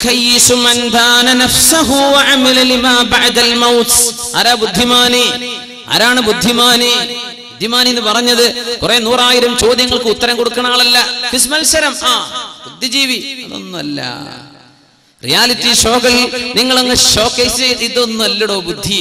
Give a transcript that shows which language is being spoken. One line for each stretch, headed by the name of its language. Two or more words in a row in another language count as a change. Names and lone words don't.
Arabic: الكيس من دان نفسه وعمل لما بعد الموت.
Malayalam: ആരാ ബുദ്ധിമാനി? ആരാണ് ബുദ്ധിമാനി? ബുദ്ധിമാനി എന്ന് പറഞ്ഞത് കുറെ 100,000 ചോദ്യങ്ങൾക്ക് ഉത്തരം കൊടുക്കുന്ന ആളല്ല. ക്വിസ് മത്സരം, ബുദ്ധിജീവി അതൊന്നുമല്ല.
English: reality shows
Malayalam: നിങ്ങൾ അങ്ങ് ഷോക്കേസ് ഇതൊന്നും അല്ലടോ ബുദ്ധി.